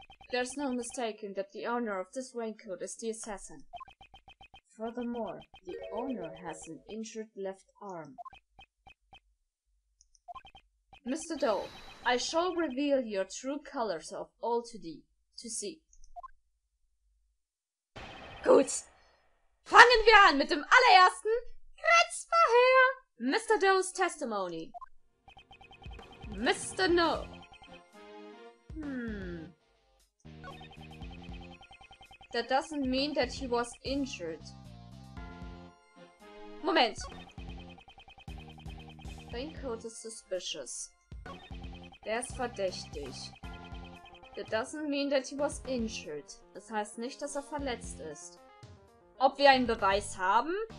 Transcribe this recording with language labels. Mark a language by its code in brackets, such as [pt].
[en] There's no mistaking that the owner of this raincoat is the assassin. Furthermore, the owner has an injured left arm. Mr. Doe, I shall reveal your true colors of all to see. [de] Gut. Fangen wir an mit dem allerersten Grenzverhör. [en] Mr. Doe's testimony. Mr. No. That doesn't mean that he was injured. [de] Moment. [en] Raincoat is suspicious. [de] Der ist verdächtig. [en] That doesn't mean that he was injured. [de] Das heißt nicht, dass er verletzt ist. Ob wir einen Beweis haben?